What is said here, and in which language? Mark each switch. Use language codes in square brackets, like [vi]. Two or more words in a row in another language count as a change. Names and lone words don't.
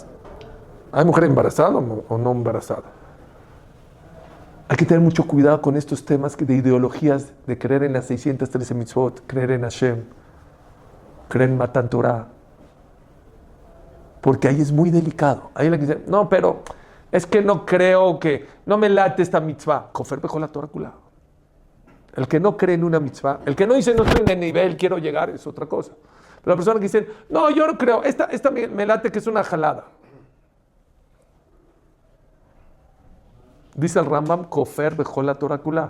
[es] ¿Hay mujer embarazada o no embarazada? Hay que tener mucho cuidado con estos temas de ideologías, de creer en las 613 mitzvot, creer en Hashem, creer en Matan Torah. Porque ahí es muy delicado. Ahí la que dice, no, pero es que no creo que, no me late esta mitzvah. [he] כופר בכל התורה כולה. [es] El que no cree en una mitzvah, el que no dice no estoy en el nivel, quiero llegar, es otra cosa. Pero la persona que dice, no, yo no creo, esta me late que es una jalada. Dice el Rambam, [he] כופר בכל התורה כולה.